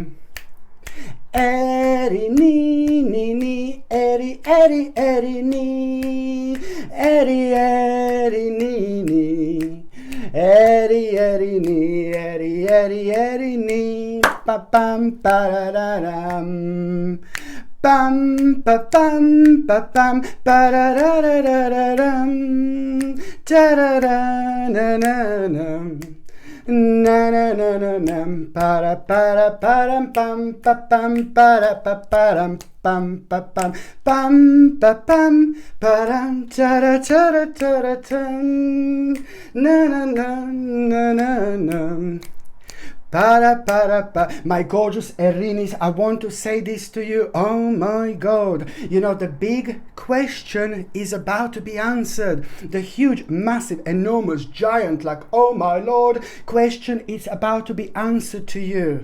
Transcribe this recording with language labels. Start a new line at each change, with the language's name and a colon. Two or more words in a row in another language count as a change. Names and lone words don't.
English: erinini, erini, erinini, erini, pa pam pararam, pam pa pam pa pam parararam, tararananam. Na na na na nam para param pam pa pam para pa param pam pa pam pa pam param tara tara tara tam na na na na na nam. My gorgeous Erinis, I want to say this to you. Oh my God. You know, the big question is about to be answered. The huge, massive, enormous, giant, like, oh my Lord, question is about to be answered to you.